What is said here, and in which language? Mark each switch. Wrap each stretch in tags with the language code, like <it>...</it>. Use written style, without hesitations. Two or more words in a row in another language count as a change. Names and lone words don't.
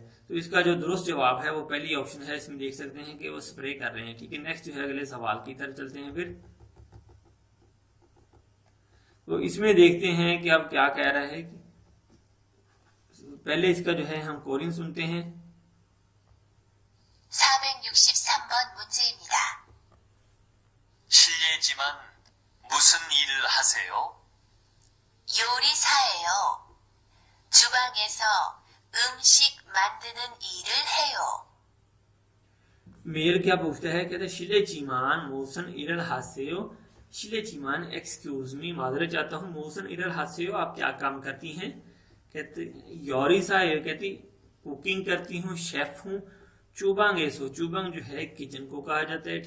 <hi>तो इसका जो दुरुस्त जवाब है वो पहली ऑप्शन है, इसमें देख सकते हैं कि वो स्प्रे कर रहे हैं। ठीक है, नेक्स्ट जो है अगले सवाल की तरफ चलते हैं। फिर तो इसमें देखते हैं कि अब क्या कह रहा है। पहले इसका जो है हम कोरियन सुनते हैं।</hi> <ko>463번 문제입니다. 실례지만 무슨 일을 하세요? 요리사예요. 주방에서 음식 만드는 일을 해요.</ko> <hi>मेल क्या पूछता है, कहते</hi> <ko>실례지만 무슨 일을 하세요. 실례지만</ko> <en>excuse me</en> <hi>माजरत चाहता हूँ,</hi> <ko>무슨 일을 하세요</ko> <hi>आप क्या काम करती हैं। कहते योरिसा कहती कुकिंग करती हूँ, शेफ हूँ।</hi> <ko>주방에서,</ko> <hi>चुबांग जो है किचन को कहा जाता है।</hi>